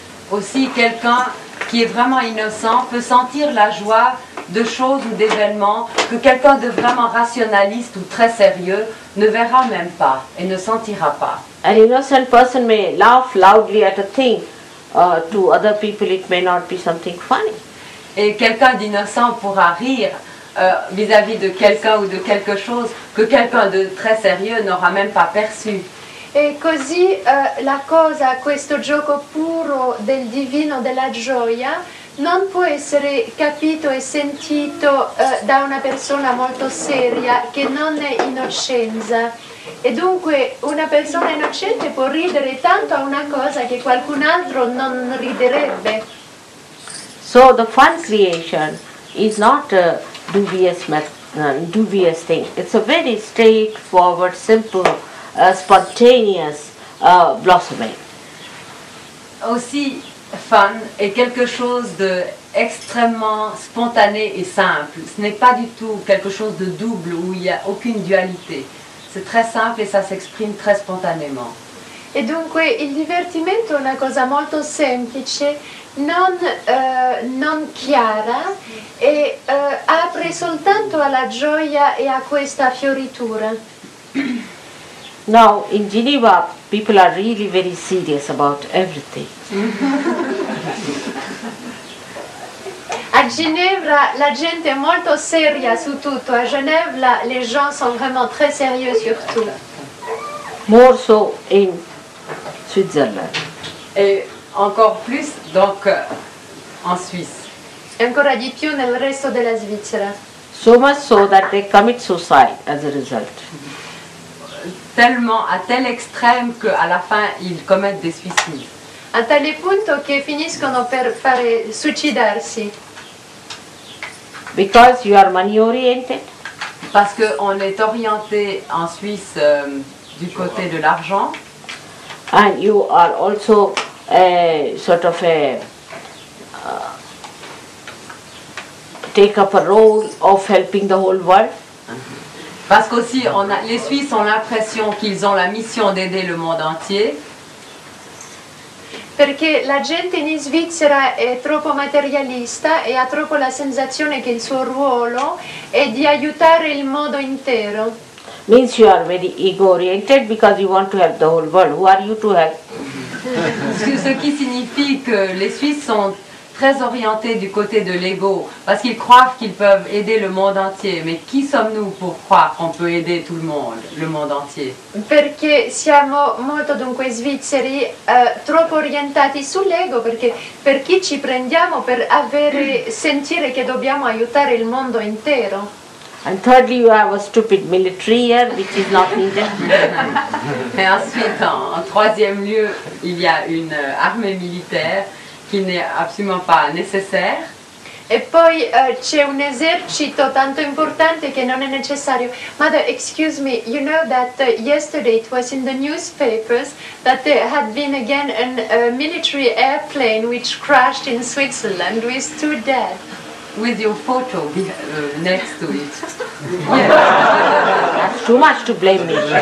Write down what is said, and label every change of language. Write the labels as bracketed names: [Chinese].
[French] Aussi, quelqu'un qui est vraiment innocent peut sentir la joie de choses ou d'événements que quelqu'un de vraiment rationaliste ou très sérieux ne verra même pas et ne sentira pas. [English] An innocent person may laugh loudly at a thing. To other people it may not be something funny. [French] Et quelqu'un d'innocent pourra rire vis-à-vis de quelqu'un ou de quelque chose que quelqu'un de très sérieux n'aura même pas perçu. [Italian] E così questo gioco puro del divino, della gioia, non può essere capito e sentito da una persona molto seria che non è innocenza. E dunque una persona innocente può ridere tanto a una cosa che qualcun altro non riderebbe. [English] So the fun creation is not a dubious thing. It's a very straightforward, simple, spontaneous blossoming. [French] Aussi, fun est quelque chose d'extrêmement spontané et simple. Ce n'est pas du tout quelque chose de double où il n'y a aucune dualité. C'est très simple et ça s'exprime très spontanément. [Italian] E dunque il divertimento è una cosa molto semplice, non chiara e apre soltanto alla gioia e a questa fioritura. [English] Now in Geneva people are really very serious about everything. [Italian] A Ginevra la gente è molto seria su tutto, [French] a Genève les gens sont vraiment très sérieux sur tout. [English] More so in Switzerland. [French] Et encore plus donc en Suisse. [Italian] E ancora di più nel resto della Svizzera. [English] So much so that they commit suicide as a result. [French] Tellement à tel extrême qu'à la fin ils commettent des suicides. [Italian] A tale punto che finiscono per suicidarsi. [English] Because you are money oriented, [French] Parce qu'on est orienté en Suisse du côté de l'argent [English] and you are also sort of take up a role of helping the whole world. [French] parce qu'aussi les Suisses ont l'impression qu'ils ont la mission d'aider le monde entier. [Italian] Perché la gente in Svizzera è troppo materialista e ha troppo la sensazione che il suo ruolo è di aiutare il mondo intero. [English] Means you are very ego oriented because you want to help the whole world. Who are you to help? [French] Ce qui signifie que les Suisses sont très orientés du côté de l'ego, parce qu'ils croient qu'ils peuvent aider le monde entier. Mais qui sommes-nous pour croire qu'on peut aider tout le monde entier? [Italian] Perché siamo molto dunque svizzeri, troppo orientati sull'ego, perché per chi ci prendiamo per sentire che dobbiamo aiutare il mondo intero. [English] And thirdly, you have a stupid military here, which is not needed. [French] Et ensuite, en troisième lieu, il y a une armée militaire qui n'est absolument pas nécessaire. [Italian] E poi c'è un esercito tanto importante che non è necessario. [English] Mother, excuse me, you know that yesterday it was in the newspapers that there had been again a military airplane which crashed in Switzerland with 2 dead. With your photo next to it. That's too much to blame me.